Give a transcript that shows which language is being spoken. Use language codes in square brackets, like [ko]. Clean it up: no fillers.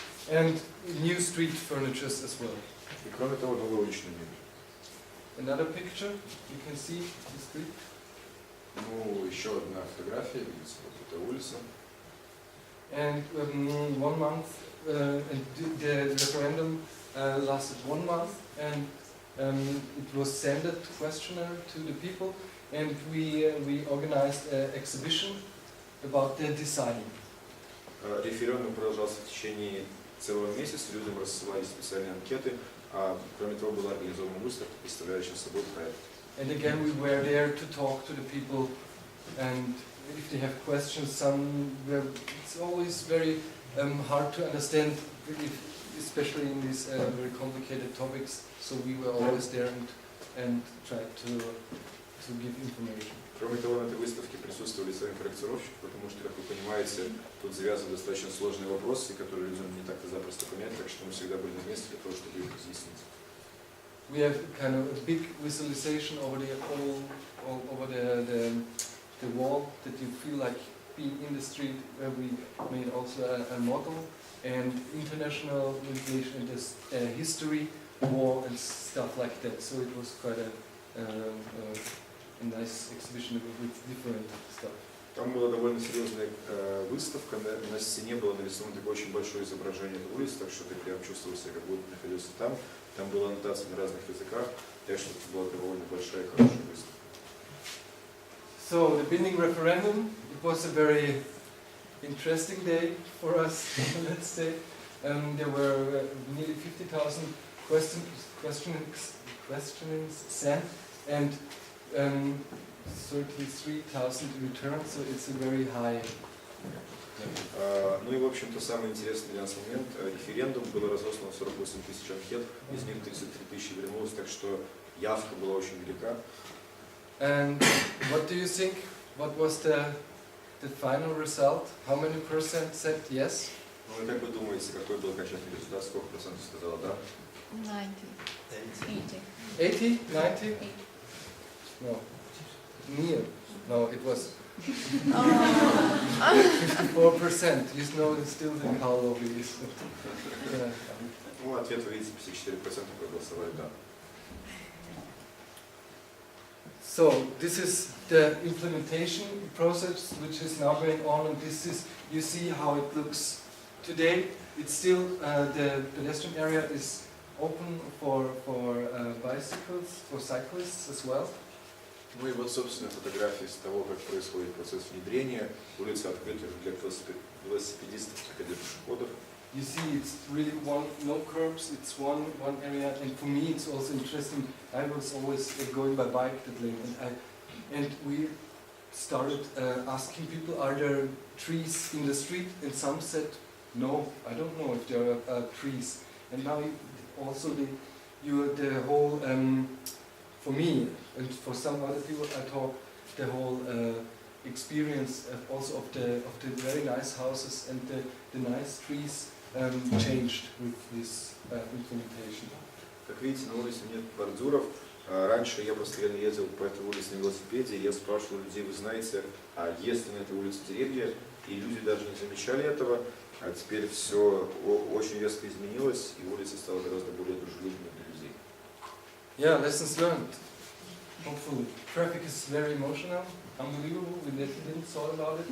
[en] and new street furnitures as well. [ru] И кроме того, новая уличная мебель. [en] Another picture, you can see the street. [ru] Ну, еще одна фотография, видите, вот эта улица. [en] And 1 month, and the referendum lasted 1 month, and it was sent a questionnaire to the people, and we organized an exhibition about the design. [ru] Референдум продолжался в течение целого месяца, людям рассылали специальные анкеты, а кроме того была организована выставка, представляющая собой проект. [en] And again, we were there to talk to the people, and if they have questions, it's always very hard to understand, especially in these very complicated topics. So we were always there and tried to give information. [ru] Кроме того, на этой выставке присутствовали сами проектировщики, потому что, как вы понимаете, тут завязаны достаточно сложные вопросы, которые людям не так-то запросто понять, так что мы всегда были на месте для того, чтобы их разъяснить. [en] We have kind of a big visualization over the wall that you feel like being in the street, where we made also a model and international navigation and this history, war and stuff like that. So it was quite a nice exhibition with different stuff. [ru] Там была довольно серьезная выставка, на стене было нарисовано такое очень большое изображение улиц, так что ты прям чувствовал себя, как будто находился там. Там была аннотация на разных языках, так что это была довольно большая и хорошая выставка. [en] So the binding referendum, it was a very interesting day for us, let's say. There were nearly 50,000 questionings sent and 33,000 returned, so it's a very high. [ru] Ну и, в общем-то, самый интересный для нас момент, референдум было разослано 48 тысяч анкет, из них 33 тысячи вернулось, так что явка была очень велика. [en] And what do you think? What was the final result? How many percent said yes? [ru] Ну и как вы думаете, какой был окончательный результат? Сколько процентов сказала да? [en] 90. 80? 90? No. Near. No, it was 54%. You know, it's still the Carlo is. [ru] Ну, ответ вы видите, 54% проголосовали да. [en] So this is the implementation process which is now going on, and this is, you see how it looks today. It's still, the pedestrian area is open for bicycles, for cyclists as well. [ru] Ну и вот, собственно, фотографии с того, как происходит процесс внедрения. Улица открыта для велосипедистов, как и для пешеходов. [en] You see, it's really no curbs, it's one area, and for me it's also interesting. I was always going by bike that lane, and we started asking people, are there trees in the street? And some said, no, I don't know if there are trees. And now also the whole, for me and for some other people, I talk the whole experience also of the very nice houses and the nice trees. Changed with this implementation. [ru] Как видите, на улице нет бордюров. Раньше я постоянно ездил по этой улице на велосипеде, и я спрашивал людей, вы знаете, а есть ли на этой улице деревья? И люди даже не замечали этого, а теперь все очень резко изменилось, и улица стала гораздо более дружелюбной для людей. [en] Yeah, lessons learned. Hopefully. Traffic is very emotional, unbelievable, we didn't thought about it.